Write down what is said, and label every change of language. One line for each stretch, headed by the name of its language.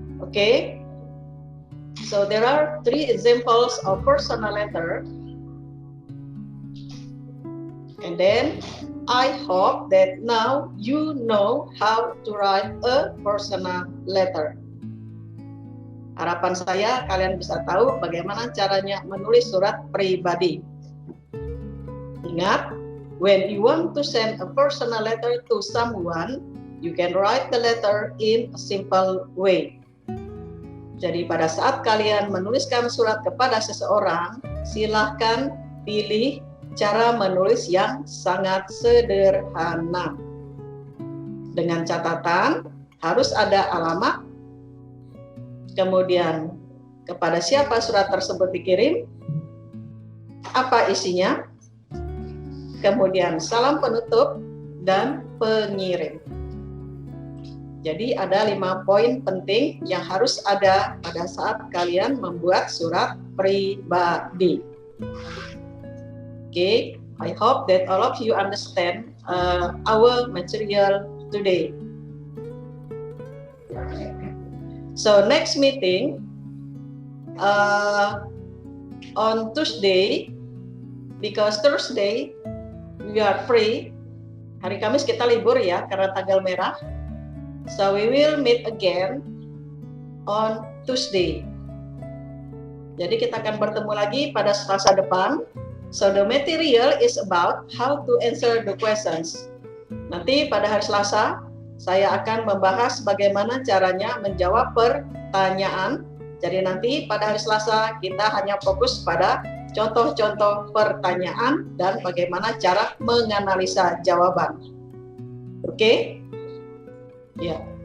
English: Okay, so there are 3 examples of personal letter. And then I hope that now you know how to write a personal letter.
Indonesian: Harapan saya kalian bisa tahu bagaimana caranya menulis surat pribadi.
English: Ingat, when you want to send a personal letter to someone, you can write the letter in a simple way.
Indonesian: Jadi pada saat kalian menuliskan surat kepada seseorang, silahkan pilih cara menulis yang sangat sederhana. Dengan catatan, harus ada alamat, kemudian kepada siapa surat tersebut dikirim, apa isinya, kemudian salam penutup, dan pengirim. Jadi ada 5 poin penting yang harus ada pada saat kalian membuat surat pribadi.
English: Okay, I hope that all of you understand our material today. So next meeting on Tuesday, because Thursday we are free.
Indonesian: Hari Kamis kita libur ya karena tanggal merah.
English: So we will meet again on Tuesday.
Indonesian: Jadi kita akan bertemu lagi pada Selasa depan.
English: So the material is about how to answer the questions.
Indonesian: Nanti pada hari Selasa saya akan membahas bagaimana caranya menjawab pertanyaan. Jadi nanti pada hari Selasa kita hanya fokus pada contoh-contoh pertanyaan dan bagaimana cara menganalisa jawaban. Okay? Yeah.